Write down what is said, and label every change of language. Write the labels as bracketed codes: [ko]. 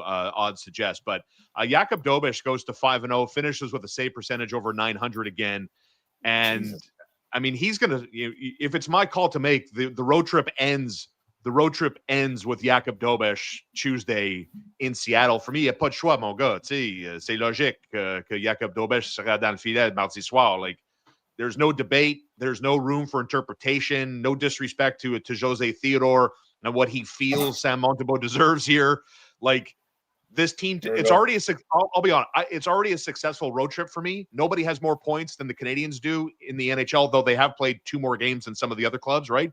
[en] Odds suggest. But Jakub Dobeš goes to 5-0, finishes with a save percentage over 900 again. And Jesus. I mean, he's gonna. If it's my call to make, the road trip ends. The road trip ends with Jakub Dobeš Tuesday in Seattle. For me, [fr] il n'y a pas de choix, mon gars. C'est logique que Jakub Dobeš sera dans le filet mardi soir. [en] Like. There's no debate. There's no room for interpretation. No disrespect to Jose Theodore and what he feels Sam Montembeault deserves here. Like this team, it's already I'll be honest. It's already a successful road trip for me. Nobody has more points than the Canadiens do in the NHL, though they have played 2 more games than some of the other clubs, right?